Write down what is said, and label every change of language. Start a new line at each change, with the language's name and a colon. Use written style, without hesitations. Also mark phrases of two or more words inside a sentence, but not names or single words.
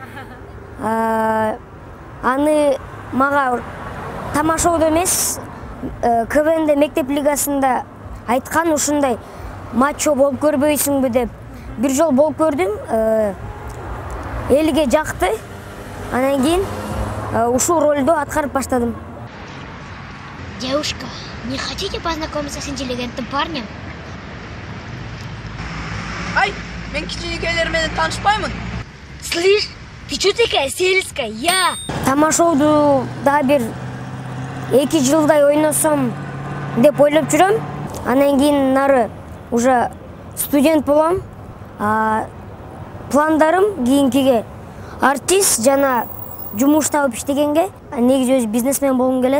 Kyrgyz: Аны мага тамашоодо эмес, КВНде мектеп лигасында айткан, ушундай матчо болуп көрбөйсүңбү деп. Бир жол болуп көрдүм. Элге жакты. Андан кийин ушул ролду аткарып баштадым.
Russian: Девушка, не хотите познакомиться с интеллигентным парнем?
Kyrgyz: Ай, мен кичинекейлер менен таанышпаймын.
Russian: Слышь, ты чё такая сельская, я?
Kyrgyz: Тамашооду да бир 2 жылдай ойносом деп ойлоп жүрөм. Андан кийин нары уже студент болом. Пландарым кийинкиге артист жана жумуш табып иштегенге, негизи өзү бизнесмен болгум келет.